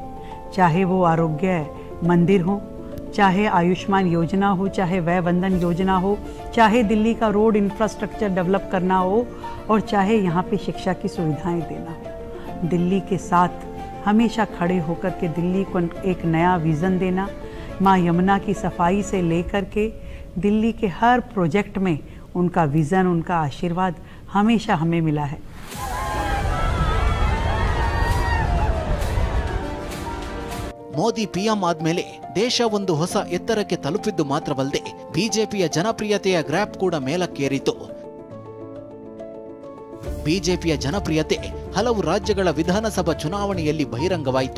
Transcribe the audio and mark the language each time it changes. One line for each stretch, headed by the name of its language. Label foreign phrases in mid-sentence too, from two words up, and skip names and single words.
Hindi: चाहे वो आरोग्य मंदिर हो, चाहे आयुष्मान योजना हो, चाहे वय वंदन योजना हो, चाहे दिल्ली का
English: road infrastructure develop
Hindi: करना हो, और चाहे यहाँ पे शिक्षा की सुविधाएं देना हो. दिल्ली के साथ हमेशा खड़े होकर के दिल्ली को एक नया विज़न देना, माँ यमुना की सफाई से लेकर के दिल्ली के हर प्रोजेक्ट में उनका विज़न, उनका आशीर्वाद हमेशा हमें मिला है.
Kannada: ಮೋದಿ ಪಿಎಂ ಆದ್ಮೇಲೆ ದೇಶ ಒಂದು ಹೊಸ ಎತ್ತರಕ್ಕೆ ತಲುಪಿದ್ದು ಮಾತ್ರವಲ್ಲದೆ ಬಿಜೆಪಿಯ ಜನಪ್ರಿಯತೆಯ ಗ್ರಾಫ್ ಕೂಡ ಮೇಲಕ್ಕೇರಿತು. ಬಿಜೆಪಿಯ ಜನಪ್ರಿಯತೆ ಹಲವು ರಾಜ್ಯಗಳ ವಿಧಾನಸಭಾ ಚುನಾವಣೆಯಲ್ಲಿ ಬಹಿರಂಗವಾಯಿತು.